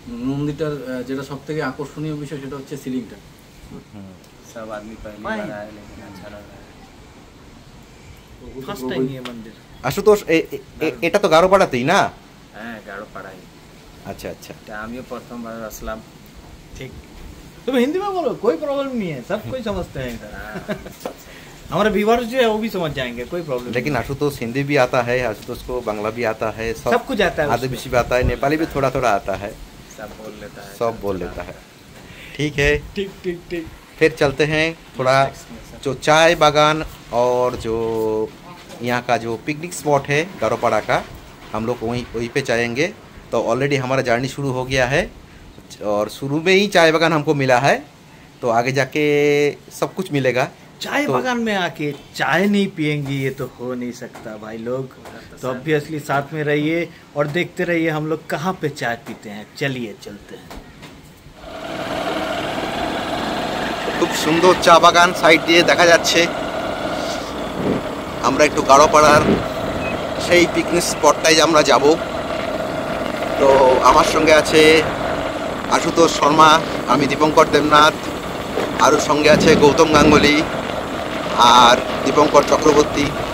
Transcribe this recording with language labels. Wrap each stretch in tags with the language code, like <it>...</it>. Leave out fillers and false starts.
<bn>মন্দিরটার যেটা সব থেকে আকর্ষণীয় বিষয় সেটা হচ্ছে সিলিংটা।</bn> <hi>सब आदमी पहली बार आए, लेकिन अच्छा लग रहा है। फर्स्ट टाइम ये मंदिर।</hi> <bn>আশুতোষ, এটা তো গারোপাড়াতেই না? হ্যাঁ, গারোপাড়াই। আচ্ছা আচ্ছা, आमियो प्रथम बार असलम।</bn> <hi>ठीक, तुम हिंदी में बोलो, कोई प्रॉब्लम नहीं है, सब कोई समझते हैं इधर। हमारे व्यूअर्स जो है वो भी समझ जाएंगे, कोई प्रॉब्लम। लेकिन आशुतोष हिंदी भी आता है, आशुतोष को बांग्ला भी आता है, सब कुछ आता है, आदिवासी भी आता है, नेपाली भी थोड़ा थोड़ा आता है, सब बोल लेता है। ठीक है, ठीक ठीक ठीक। फिर चलते हैं थोड़ा जो चाय बागान और जो यहाँ का जो पिकनिक स्पॉट है गारोपाड़ा का, हम लोग वहीं वहीं पे जाएंगे। तो ऑलरेडी हमारा जर्नी शुरू हो गया है और शुरू में ही चाय बागान हमको मिला है, तो आगे जाके सब कुछ मिलेगा। चाय तो बागान में आके चाय नहीं पियेंगे ये तो हो नहीं सकता भाई लोग। तो ऑब्वियसली साथ में रहिए और देखते रहिए हम लोग कहाँ पे चाय पीते हैं। चलिए चलते हैं।</hi> <bn>খুব সুন্দর চা বাগান সাইড দিয়ে দেখা যাচ্ছে। আমরা একটু গাড়োপাড়ার সেই পিকনিক স্পটটায় আমরা যাব। তো আমার সঙ্গে আছে আশুতোষ শর্মা, আমি দীপঙ্কর দেবনাথ, আরও সঙ্গে আছে গৌতম গাঙ্গুলি আর দীপঙ্কর চক্রবর্তী।</bn>